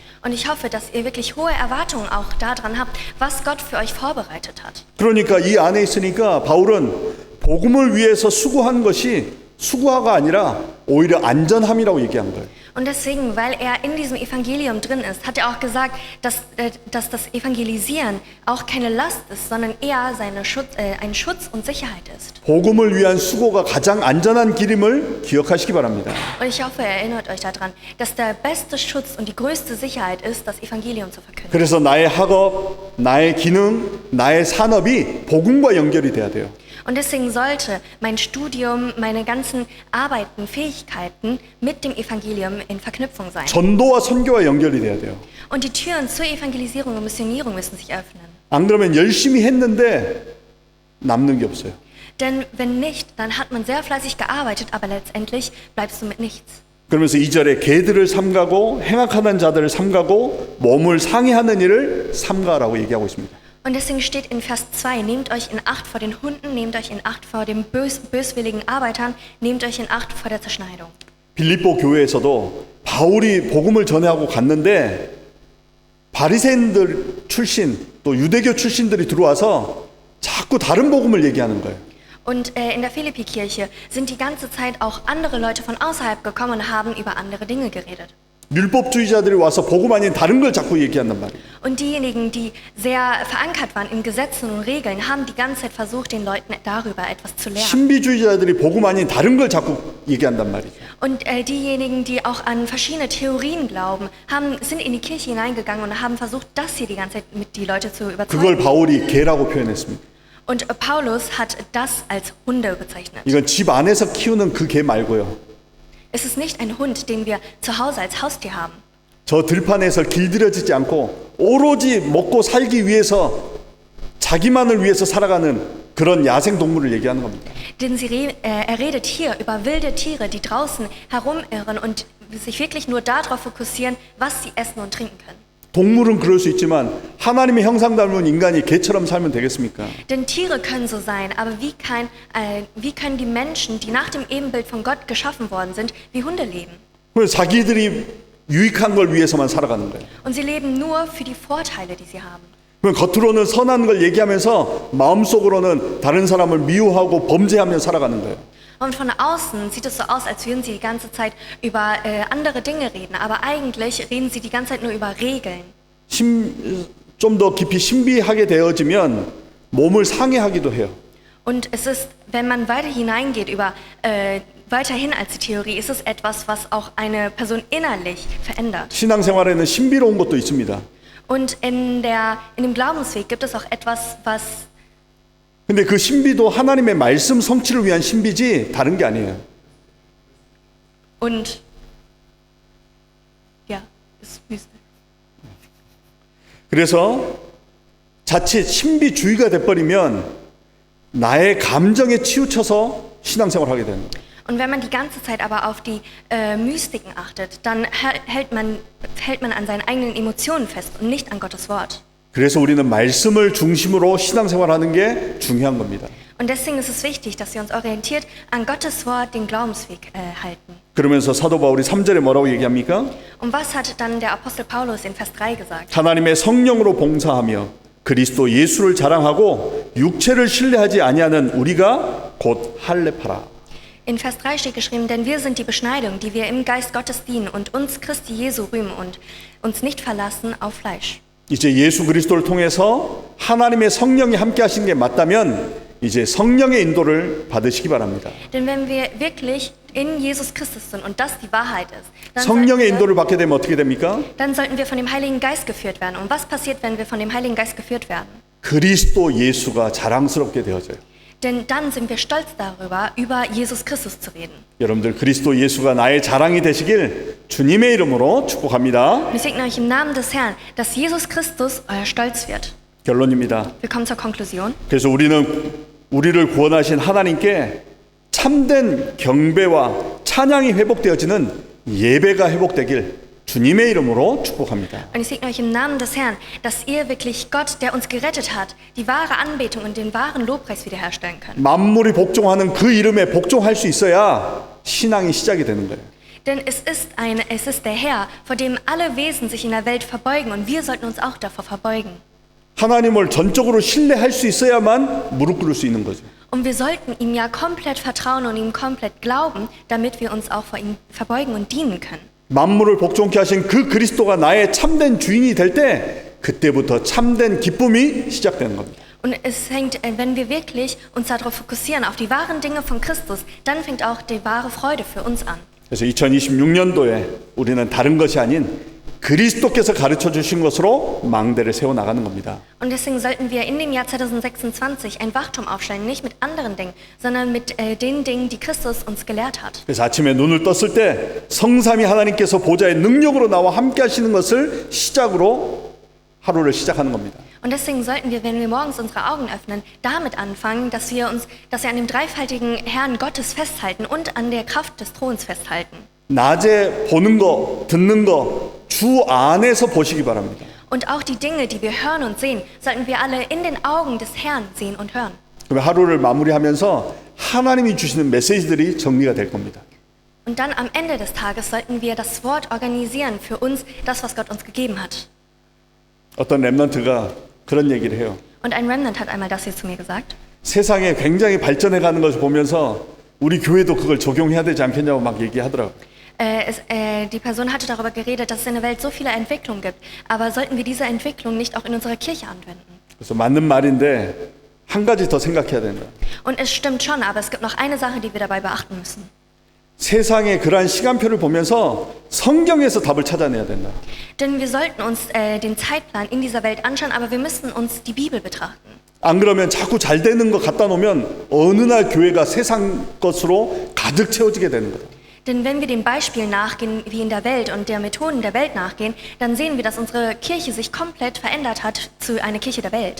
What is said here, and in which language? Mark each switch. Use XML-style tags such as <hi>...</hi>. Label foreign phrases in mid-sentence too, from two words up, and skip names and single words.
<de>Und ich hoffe, dass ihr wirklich hohe Erwartungen auch daran habt, was Gott für euch vorbereitet hat.</de> <ko>그러니까 이 안에 있으니까 바울은 복음을 위해서 수고한 것이 수고가 아니라 오히려 안전함이라고 얘기한 거예요.</ko> <de>Und deswegen, weil er in diesem Evangelium drin ist, hat er auch gesagt, dass das Evangelisieren auch keine Last ist, sondern eher ein Schutz und Sicherheit ist.</de> <ko>복음을 위한 수고가 가장 안전한 길임을 기억하시기 바랍니다.</ko> <de>Und ich hoffe, ihr erinnert euch daran, dass der beste Schutz und die größte Sicherheit ist, das Evangelium zu verkünden.</de> <ko>그래서 나의 학업, 나의 기능, 나의 산업이 복음과 연결이 돼야 돼요.</ko> <de>Und deswegen sollte mein Studium, meine ganzen Arbeiten, Fähigkeiten mit dem Evangelium in Verknüpfung sein.</de> <ko>전도와 선교와 연결이 돼야 돼요.</ko> <de>Und die Türen zur Evangelisierung und Missionierung müssen sich öffnen.</de> <ko>안 그러면 열심히 했는데 남는 게 없어요.</ko> <de>Denn wenn nicht, dann hat man sehr fleißig gearbeitet, aber letztendlich bleibst du mit nichts.</de> <ko>그러면서 2절에 개들을 삼가고 행악하는 자들을 삼가고 몸을 상해하는 일을 삼가라고 얘기하고 있습니다.</ko> <de>Und deswegen steht in Vers 2, nehmt euch in Acht vor den Hunden, nehmt euch in Acht vor den böswilligen Arbeitern, nehmt euch in Acht vor der Zerschneidung.</de> <ko>빌립보 교회에서도 바울이 복음을 전해하고 갔는데 바리새인들 출신 또 유대교 출신들이 들어와서 자꾸 다른 복음을 얘기하는 거예요.</ko> <de>Und in der Philippi-Kirche sind die ganze Zeit auch andere Leute von außerhalb gekommen und haben über andere Dinge geredet.</de> <ko>율법주의자들이 와서 복음 아닌 다른 걸 자꾸 얘기한단 말이에요.</ko> <de>Und diejenigen, die sehr verankert waren in Gesetzen und Regeln, haben die ganze Zeit versucht, den Leuten darüber etwas zu lernen.</de> <ko>신비주의자들이 복음 아닌 다른 걸 자꾸 얘기한단 말이죠.</ko> <de>Und diejenigen, die auch an verschiedene Theorien glauben, sind in die Kirche hineingegangen und haben versucht, das hier die ganze Zeit mit die Leute zu</de> <ko>그걸</ko> <de>überzeugen.</de> <ko>바울이 개라고 표현했습니다.</ko> <de>Und Paulus hat das als Hunde bezeichnet.</de> <ko>이건 집 안에서 키우는 그 개 말고요.</ko> <de>Es ist nicht ein Hund, den wir zu Hause als Haustier haben.</de> <ko>저 들판에서 길들여지지 않고 오로지 먹고 살기 위해서 자기만을 위해서 살아가는 그런 야생 동물을 얘기하는 겁니다.</ko> <de>Denn er redet hier über wilde Tiere, die draußen herumirren und sich wirklich nur darauf fokussieren, was sie essen und trinken können.</de> <ko>동물은 그럴 수 있지만 하나님의 형상 닮은 인간이 개처럼 살면 되겠습니까?</ko> <de>Denn Tiere können so sein, aber wie können die Menschen, die nach dem Ebenbild von Gott geschaffen worden sind, wie Hunde leben?</de> <ko>그래서 자기들이 유익한 걸 위해서만 살아가는 거예요.</ko> <de>Und sie leben nur für die Vorteile, die sie haben.</de> <ko>그럼 겉으로는 선한 걸 얘기하면서 마음속으로는 다른 사람을 미워하고 범죄하며 살아가는 거예요.</ko> <de>Und von außen sieht es so aus, als würden sie die ganze Zeit über andere Dinge reden, aber eigentlich reden sie die ganze Zeit nur über Regeln.</de> <ko>좀 더 깊이 신비하게 되어지면 몸을 상해하기도 해요.</ko> <de>Und es ist, wenn man weiter hineingeht weiterhin als die Theorie, ist es etwas, was auch eine Person innerlich verändert.</de> <ko>신앙생활에는 신비로운 것도 있습니다.</ko> <de>Und in dem Glaubensweg gibt es auch etwas, was</de> <ko>근데 그 신비도 하나님의 말씀 성취를 위한 신비지 다른 게 아니에요.</ko> <de>und ja, ist mystisch.</de> <ko>그래서 자칫 신비주의가 돼버리면 나의 감정에 치우쳐서 신앙생활을 하게 되는 거예요.</ko> <de>Und wenn man die ganze Zeit aber auf die Mystiken achtet, dann hält man an seinen eigenen Emotionen fest und nicht an Gottes Wort.</de> <ko>그래서 우리는 말씀을 중심으로 신앙생활하는 게 중요한 겁니다.</ko> <de>Und deswegen ist es wichtig, dass wir uns orientiert an Gottes Wort den Glaubensweg halten.</de> <ko>그러면서 사도 바울이 3절에 뭐라고 얘기합니까?</ko> <de>Und was hat dann der Apostel Paulus in Vers 3 gesagt?</de> <ko>하나님의 성령으로 봉사하며 그리스도 예수를 자랑하고 육체를 신뢰하지 아니하는 우리가 곧 할례파라.</ko> <de>In Vers 3 steht geschrieben, denn wir sind die Beschneidung, die wir im Geist Gottes dienen und uns Christi Jesu rühmen und uns nicht verlassen auf Fleisch.</de> <ko>이제 예수 그리스도를 통해서 하나님의 성령이 함께 하신 게 맞다면 이제 성령의 인도를 받으시기 바랍니다.</ko> <de>Denn wenn wir wirklich in Jesus Christus sind und das die Wahrheit ist,</de> <ko>성령의 인도를 받게 되면 어떻게 됩니까?</ko> <de>dann sollten wir von dem Heiligen Geist geführt werden. Und was passiert, wenn wir von dem Heiligen Geist geführt werden?</de> <ko>그리스도 예수가 자랑스럽게 되어져요.</ko> <de>Denn dann sind wir stolz darüber, über Jesus Christus zu reden.</de> <ko>여러분들 그리스도 예수가 나의 자랑이 되시길 주님의 이름으로 축복합니다.</ko> <de>Wir segnen euch im Namen des Herrn, dass Jesus Christus euer Stolz wird.</de> <ko>결론입니다.</ko> <de>Wir kommen zur Konklusion.</de> <ko>그래서 우리를 구원하신 하나님께 참된 경배와 찬양이 회복되어지는 예배가 회복되길 주님의 이름으로 축복합니다.</ko> <de>Und ich segne euch im Namen des Herrn, dass ihr wirklich Gott, der uns gerettet hat, die wahre Anbetung und den wahren Lobpreis wiederherstellen könnt.</de> <ko>만물이 복종하는 그 이름에 복종할 수 있어야 신앙이 시작이 되는 거예요.</ko> <de>Denn es ist der Herr, vor dem alle Wesen sich in der Welt verbeugen und wir sollten uns auch davor verbeugen.</de> <ko>하나님을 전적으로 신뢰할 수 있어야만 무릎 꿇을 수 있는 거죠.</ko> <de>Und wir sollten ihm ja komplett vertrauen und ihm komplett glauben, damit wir uns auch vor ihm verbeugen und dienen können.</de> <ko>만물을 복종케 하신 그 그리스도가 나의 참된 주인이 될 때 그때부터 참된 기쁨이 시작되는 겁니다.</ko> <de>Und es hängt, wenn wir wirklich uns darauf fokussieren, auf die wahren Dinge von Christus, dann fängt auch die wahre Freude für uns an.</de> <ko>그래서 2026년도에 우리는 다른 것이 아닌 그리스도께서 가르쳐 주신 것으로 망대를 세워 나가는 겁니다.</ko> <de>Und deswegen sollten wir in dem Jahr 2026 ein Wachturm aufstellen, nicht mit anderen Dingen, sondern mit den Dingen, die Christus uns gelehrt hat.</de> <ko>그래서 아침에 눈을 떴을 때 성삼위 하나님께서 보좌의 능력으로 나와 함께 하시는 것을 시작으로 하루를 시작하는 겁니다.</ko> <de>Und deswegen sollten wir, wenn wir morgens unsere Augen öffnen, damit anfangen, dass wir an dem dreifaltigen Herrn Gottes festhalten und an der Kraft des Throns festhalten.</de> <ko>낮에 보는 거, 듣는 거 주 안에서 보시기 바랍니다.</ko> <de>Und auch die Dinge, die wir hören und sehen, sollten wir alle in den Augen des Herrn sehen und hören.</de> <ko>그러면 하루를 마무리하면서 하나님이 주시는 메시지들이 정리가 될 겁니다.</ko> <de>Und dann am Ende des Tages sollten wir das Wort organisieren für uns, das, was Gott uns gegeben hat.</de> <ko>어떤 랩런트가 그런 얘기를 해요.</ko> <de>Und ein Remnant hat einmal das hier zu mir gesagt.</de> <ko>세상에 굉장히 발전해가는 것을 보면서 우리 교회도 그걸 적용해야 되지 않겠냐고 막 얘기하더라고요.</ko> <de>Die Person hatte darüber geredet, dass es in der Welt so viele Entwicklungen gibt. Aber sollten wir diese Entwicklung nicht auch in unserer Kirche anwenden?</de> <ko>그래서 맞는 말인데 한 가지 더 생각해야 된다.</ko> <de>Und es stimmt schon, aber es gibt noch eine Sache, die wir dabei beachten müssen.</de> <ko>세상의 그러한 시간표를 보면서 성경에서 답을 찾아내야 된다.</ko> <de>Denn wir sollten uns den Zeitplan in dieser Welt anschauen, aber wir müssen uns die Bibel betrachten.</de> <ko>안 그러면 자꾸 잘 되는 거 갖다 놓으면 어느 날 교회가 세상 것으로 가득 채워지게 되는 거다.</ko> <de>Denn wenn wir dem Beispiel nachgehen, wie in der Welt und der Methoden der Welt nachgehen, dann sehen wir, dass unsere Kirche sich komplett verändert hat zu einer Kirche der Welt.</de>